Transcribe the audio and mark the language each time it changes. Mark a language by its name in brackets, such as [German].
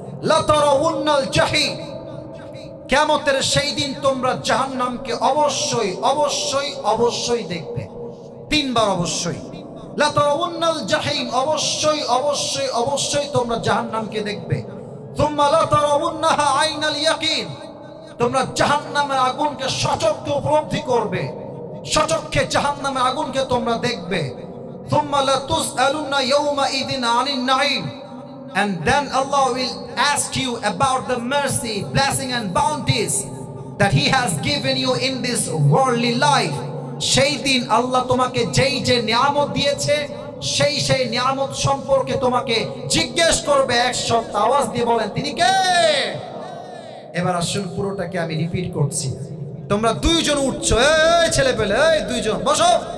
[Arabic] লা তারাউন্নাল জাহিম, [Bangla] কিয়ামতের সেই দিন তোমরা জাহান্নামকে অবশ্যই অবশ্যই অবশ্যই দেখবে। 3 বার অবশ্যই। [Arabic] লা তারাউন্নাল জাহিম, [Bangla] অবশ্যই অবশ্যই অবশ্যই তোমরা জাহান্নামকে দেখবে। [Arabic] সুম্মা লা তারাউন্নাহা আইনাল ইয়াকিন, [Bangla] তোমরা জাহান্নামের আগুনকে সচক্ষে উপলব্ধি করবে, সচক্ষে জাহান্নামের আগুনকে তোমরা দেখবে। [Arabic] সুম্মা লা তুসআলুনা ইয়াওমাইযিন আনিন নাঈম, [English] and then Allah will ask you about the mercy, blessing and bounties that He has given you in this worldly life. [Bangla] সেই দিন আল্লাহ তোমাকে যেই যে নিয়ামত দিয়েছে, সেই সেই নিয়ামত সম্পর্কে তোমাকে জিজ্ঞেস করবে। এক শব্দ আওয়াজ দিয়ে বলেন, তিনি কে? এবার আসুন পুরোটাকে আমি রিপিট করছি। তোমরা দুইজন উঠছো, এই ছেলে পেলে, এই দুইজন বসো।